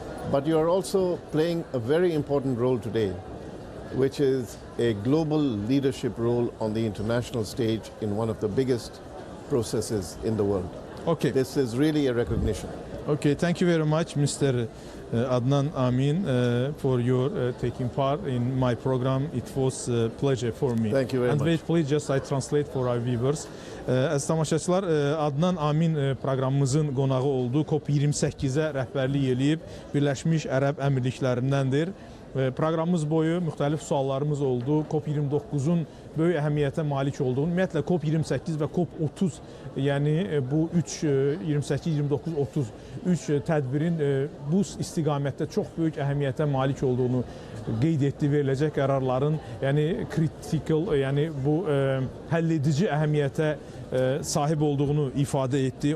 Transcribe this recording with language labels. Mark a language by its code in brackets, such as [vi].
[en] But you are also playing a very important role today, which is a global leadership role on the international stage in one of the biggest processes in the world. Okay. This is really a recognition. Okay, thank you very much, Mr. Adnan Amin, for your taking part in my program. It was a pleasure for me. Thank you very And much. wait, please just I translate for our viewers. [az] Əziz tamaşaçılar, Adnan Amin proqramımızın qonağı oldu. COP28-ə rəhbərlik eləyib Birləşmiş Ərəb Əmirliklərindəndir. Proqramımız boyu müxtəlif suallarımız oldu. COP29-un böyük əhəmiyyətə malik olduğunu, ümumiyyətlə COP28 və COP30, yəni bu 28, 29, 30 üç tədbirin bu istiqamətdə çox böyük əhəmiyyətə malik olduğunu qeyd etdi. Veriləcək qərarların, yəni critical, yəni bu həlledici əhəmiyyətə sahib olduğunu ifadə etdi.